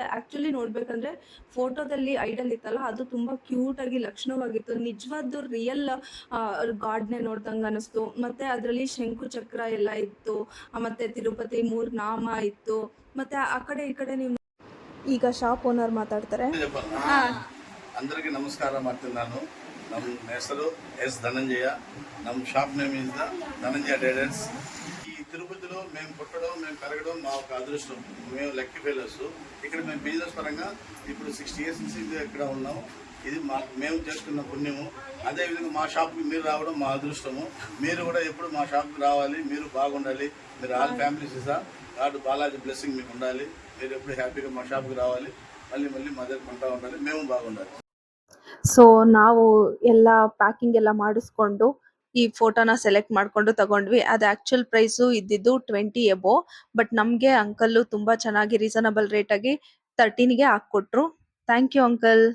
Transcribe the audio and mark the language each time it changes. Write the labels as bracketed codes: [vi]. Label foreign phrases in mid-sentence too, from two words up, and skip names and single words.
[kn] ಆ್ಯಕ್ಚುಲಿ ನೋಡಬೇಕಂದ್ರೆ ಫೋಟೋದಲ್ಲಿ ಐಡಲ್ ಇತ್ತಲ್ಲ, ಅದು ತುಂಬ ಕ್ಯೂಟಾಗಿ ಲಕ್ಷಣವಾಗಿತ್ತು. ನಿಜವಾದ [en] real God [kn] ನೋಡ್ದಂಗೆ ಅನ್ನಿಸ್ತು. ಮತ್ತು ಅದರಲ್ಲಿ ಶಂಕು ಚಕ್ರ ಎಲ್ಲ ಇತ್ತು, ಮತ್ತು ತಿರುಪತಿ 3 ನಾಮ ಇತ್ತು. ಮತ್ತು ಆ ಕಡೆ ಈ ಕಡೆ ನೀವು ಈಗ [en] shop owner [kn] ಮಾತಾಡ್ತಾರೆ. [te] అందరికీ నమస్కారం [kn] ಮಾಡ್ತೀನಿ. ನಾನು ನಮ್ಮ ಹೆಸರು ఎస్ ధనంజయ. [en] ನಮ್ಮ shop name is Dhananjaya Traders. [te] ఈ తిరుపతిలో మేము పుట్టడం, మేము పెరగడం మా ఒక అదృష్టం. మేము [en] lucky fellows. [te] ఇక్కడ మేము బిజినెస్ పరంగా ఇప్పుడు 60 years నుంచి ఇక్కడ ఉన్నాము. ఇది మేము చేసుకున్న పుణ్యము. అదేవిధంగా మా షాప్కి మీరు రావడం మా అదృష్టము. మీరు కూడా ఎప్పుడు మా షాప్కి రావాలి, మీరు బాగుండాలి. మీరు [en] all families [te] సార్, [en] God Balaji blessing [te] మీకు ఉండాలి. మీరు ఎప్పుడు హ్యాపీగా మా షాప్కి రావాలి, మళ్ళీ మా దగ్గర కొంటా ఉండాలి, మేము బాగుండాలి. [kn] ಸೊ ನಾವು ಎಲ್ಲ ಪ್ಯಾಕಿಂಗ್ ಎಲ್ಲ ಮಾಡಿಸ್ಕೊಂಡು ಈ ಫೋಟೋನ ಸೆಲೆಕ್ಟ್ ಮಾಡ್ಕೊಂಡು ತಗೊಂಡ್ವಿ. ಅದು [en] actual price [kn] ಇದ್ದಿದ್ದು 20 ಎಬೋ. ಬಟ್ ನಮಗೆ ಅಂಕಲ್ಲು ತುಂಬ ಚೆನ್ನಾಗಿ [en] reasonable rate [kn] 13ಗೆ ಹಾಕ್ಕೊಟ್ರು. [en] thank you uncle.